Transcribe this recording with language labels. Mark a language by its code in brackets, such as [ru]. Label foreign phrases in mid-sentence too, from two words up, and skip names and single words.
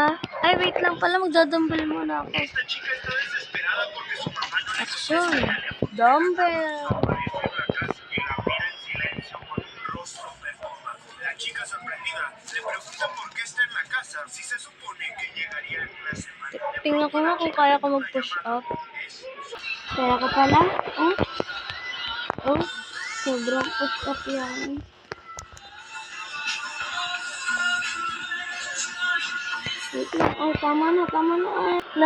[tl] Ay, wait lang pala. Magdadumbbell muna ako. Action. Dumbbell. [es] La chica sorprendida le pregunta por qué está en la casa si se supone que llegaría en una semana. [tl] Tingnan ko nga kung kaya ko mag-push up. Kaya ko pala. Oh. Oh. Sobrang push up yan. Wait lang. Oh, tama na. Tama na. Na.